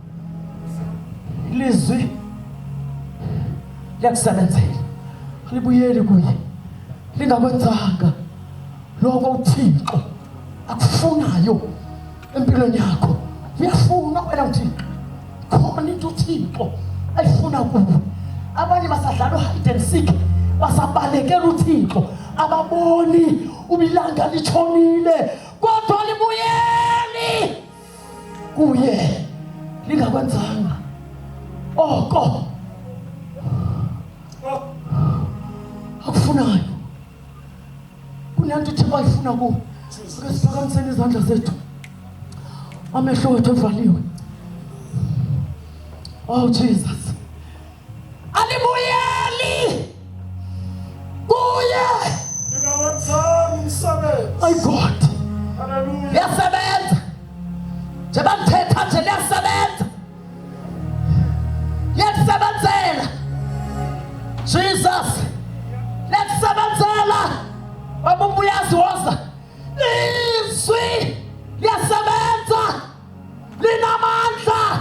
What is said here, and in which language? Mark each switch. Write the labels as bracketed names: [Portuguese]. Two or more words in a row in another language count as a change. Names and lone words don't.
[Xhosa] ilizwi liyakusebenzela libuyeli kuye lingakwenzanga lokho uThixo akufunayo empilweni yakho uyafuna wena uThixo khona into uThixo ayifuna kuwe abanye basadlala [English] hide and seek [Xhosa] basabalekela uThixo ababoni ubilanga litshonile kodwa libuyeli kuye lingakwenzanga oko akufunayo kunento uThixo ayifuna kuwe ake siphakamiseni izandla zethu amehlo wethu evaliwe [English] oh Jesus [Xhosa] alibuyeli kuye [English] my God [Xhosa] liyasebenza njengoba ndithetha nje liyasebenza liyakusebenzela Jesus liyakusebenzela baba ubuyaziwoza izwi liyasebenza linamandla